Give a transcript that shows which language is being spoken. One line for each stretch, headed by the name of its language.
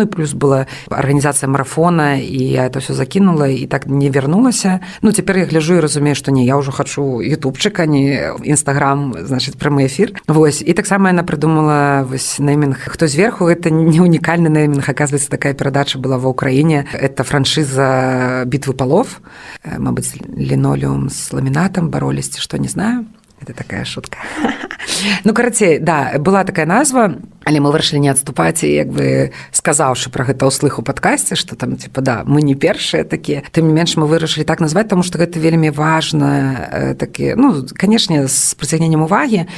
Belarusian: І плюс была арганізацыя марафона, і я это ўсё закінула, і так не вярнулася. Цяпер я гляджу і разумею, што не, я ўжо хачу ютубчык, а не інстаграм, значыць, прамы эфір. Вось. І таксама яна прыдумала вось неймінг «Хто зверху». Гэта не унікальны неймінг, аказваецца, такая перадача была ва ўкраіне.
Russian: Это франшиза «Битвы полов».
Belarusian: Мабыць,
Russian: линолеум с ламинатом боролись, что не знаю. Это такая шутка.
Belarusian: Карацей, да, была такая назва, але мы вырашылі не адступаць, і сказаўшы пра гэта ўслых у падкасці, што там, да, мы не першыя такія. Тым не менш, мы вырашылі так назваць, таму што гэта вельмі важна, такі, канешне, з прыцягненнем увагі.